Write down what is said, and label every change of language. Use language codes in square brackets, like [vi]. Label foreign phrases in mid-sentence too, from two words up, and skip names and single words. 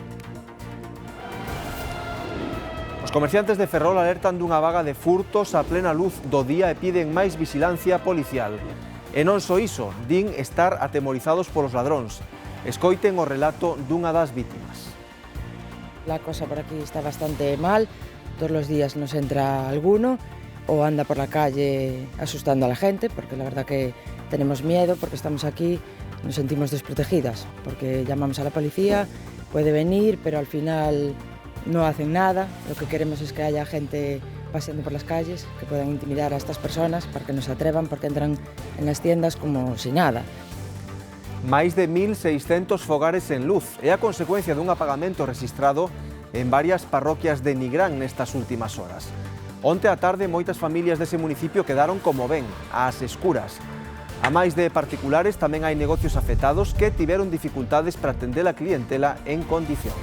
[gl] Os comerciantes de Ferrol alertan dunha vaga de furtos a plena luz do día e piden máis vigilancia policial. E non só iso, din estar atemorizados polos ladróns. Escoiten o relato dunha das vítimas. [es] La cosa por aquí está bastante mal, todos los días nos entra alguno o anda por la calle asustando a la gente, porque la verdad que tenemos miedo, porque estamos aquí, nos sentimos desprotegidas, porque llamamos a la policía, puede venir, pero al final no hacen nada. Lo que queremos es que haya gente paseando por las calles, que puedan intimidar a estas personas para que no se atrevan, porque entran en las tiendas como si nada. [gl] Máis de 1.600 fogares en luz é a consecuencia dun apagamento rexistrado en varias parroquias de Nigrán nestas últimas horas. Onte á tarde, moitas familias dese municipio quedaron como ven, ás escuras. A máis de particulares, tamén hai negocios afectados que tiveron dificultades para atender a clientela en condicións.